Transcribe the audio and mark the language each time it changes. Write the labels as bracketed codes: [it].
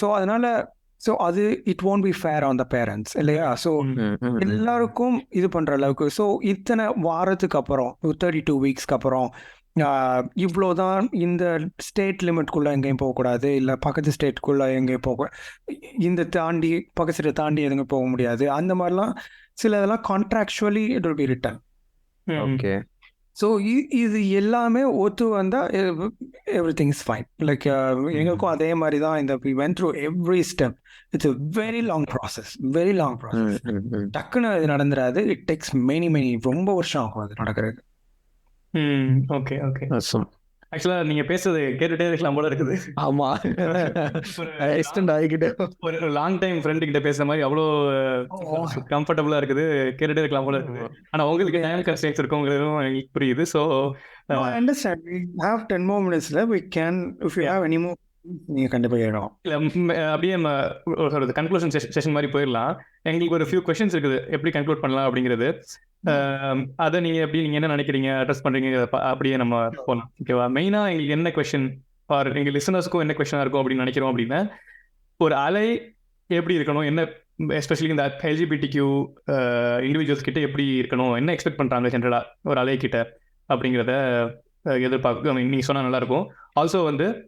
[en] so [ta] அதனால அது [en] it won't be fair on the parents [ta] இல்லையா? ஸோ எல்லாருக்கும் இது பண்ற அளவுக்கு, ஸோ இத்தனை வாரத்துக்கு அப்புறம் 32 வீக்ஸ்க்கு அப்புறம் இவ்வளோதான், இந்த ஸ்டேட் லிமிட்குள்ள எங்கேயும் போகக்கூடாது, இல்லை பக்கத்து ஸ்டேட்டுக்குள்ள எங்கேயும் இந்த பக்கத்து ஸ்டேட்டை தாண்டி எதுவும் போக முடியாது. அந்த மாதிரிலாம் சில இதெல்லாம் [en] Contractually it will be written. [ta] Okay. So இது எல்லாமே ஒத்து வந்தால் [en] Everything is fine. [ta] லைக் எங்களுக்கும் அதே மாதிரி தான். [en] இந்த we went through every step. It's a very long process, very long process. [ta] டக்குன்னு இது நடந்துடாது. [en] it takes many [ta] ரொம்ப வருஷம் ஆகும் அது நடக்கிறது. ஓகே. ஆக்சுவலாக நீங்கள் பேசுறது கேட்டுகிட்டே இருக்கலாம் போல இருக்குது. ஆமாம், எக்ஸ்டெண்ட் ஆகிக்கிட்டே ஒரு லாங் டைம் ஃப்ரெண்டு கிட்ட பேசுகிற மாதிரி அவ்வளோ கம்ஃபர்டபுளாக இருக்குது, கேட்டுகிட்டே இருக்கலாம் போல இருக்குது. ஆனால் உங்களுக்கு டைம் கன்ஸ்ட்ரெயின்ஸ் இருக்குங்கிறதும் எனக்கு புரியுது. So [en] I understand. We have 10 more minutes left. We can, if you have any more, [ta] நீங்கள் கண்டிப்பாக கேட்கலாம். இல்லை அப்படியே நம்ம சொல்கிறது கன்க்ளூஷன் செஷன் மாதிரி போயிடலாம். எங்களுக்கு ஒரு ஃபியூ கொஷின்ஸ் இருக்குது, எப்படி கன்க்ளூட் பண்ணலாம் அப்படிங்கிறது. அதை நீங்கள் என்ன நினைக்கிறீங்க, அட்ரஸ் பண்ணுறீங்க, அப்படியே நம்ம போகலாம். ஓகேவா? மெயினாக எங்களுக்கு என்ன கொஷின் ஃபார் எங்கள் லிசனர்ஸ்க்கும் என்ன கொஷனாக இருக்கும் அப்படின்னு நினைக்கிறோம் அப்படின்னா, ஒரு அலை எப்படி இருக்கணும், என்ன எஸ்பெஷலி இந்த LGBTQ இண்டிவிஜுவல்ஸ் கிட்ட எப்படி இருக்கணும், என்ன எக்ஸ்பெக்ட் பண்ணுறாங்க ஜென்ரலாக ஒரு அலை கிட்ட அப்படிங்கிறத எதிர்பார்க்க நீங்கள் சொன்னால் நல்லாயிருக்கும். ஆல்சோ வந்து